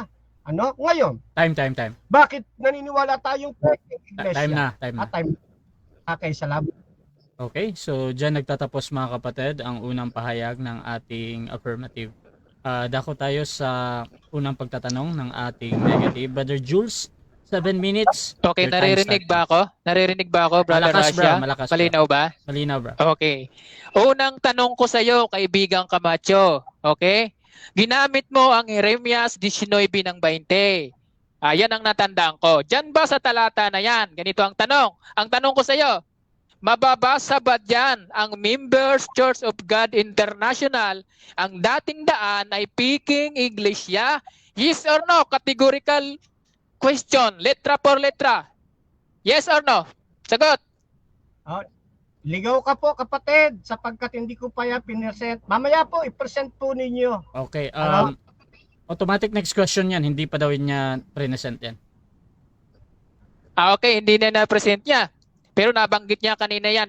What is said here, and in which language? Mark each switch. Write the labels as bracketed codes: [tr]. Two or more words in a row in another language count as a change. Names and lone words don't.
[tl] Ngayon? Time. Bakit naniniwala tayong iglesia? Time na. Okay, salamat. Okay, so dyan nagtatapos, mga kapatid, ang unang pahayag ng ating affirmative. Dako tayo sa unang pagtatanong ng ating negative. Brother Jules, 7 minutes. Okay, [en] Your time [tl] naririnig starts. ba ako? Naririnig ba ako, Brother Malakas, Rasha? bro. Malakas, bro. Malinaw ba? Malinaw, bro. Okay. Unang tanong ko sa iyo, kaibigang Camacho. Okay? Ginamit mo ang Jeremias 19 ng 20. Yan ang natandaan ko. Diyan ba sa talata na yan? Ganito ang tanong. Ang tanong ko sa iyo, mababasa ba dyan ang Members Church of God International, ang dating daan ay Peking Iglesia, [en] Yes or no? Categorical question. [es] Letra por letra. [en] Yes or no? [tl] Sagot. Ligaw ka po kapatid sapagkat hindi ko pa yan pinesent. Mamaya po i-present po ninyo. Okay, Ano? [en] automatic next question [tl] yan. Hindi pa daw niya present yan. Okay, hindi na na-present niya. Pero nabanggit niya kanina yan.